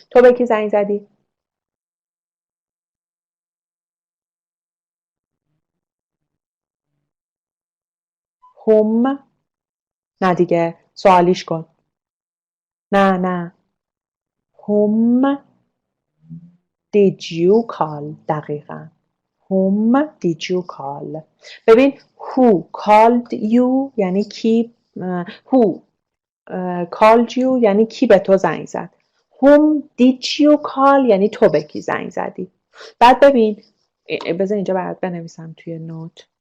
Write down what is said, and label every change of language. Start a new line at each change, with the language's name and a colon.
Persian: تو به کی زنگ زدی؟ whom. نه دیگه سوالیش کن. نه
English: whom did you call. دقیقا whom did you call.
Persian: ببین
English: who called you
Persian: یعنی کی.
English: who called you
Persian: یعنی کی به تو زنگ زد.
English: whom did you call
Persian: یعنی تو به کی زنگ زدی. بعد ببین بذار اینجا برات بنویسم توی نوت.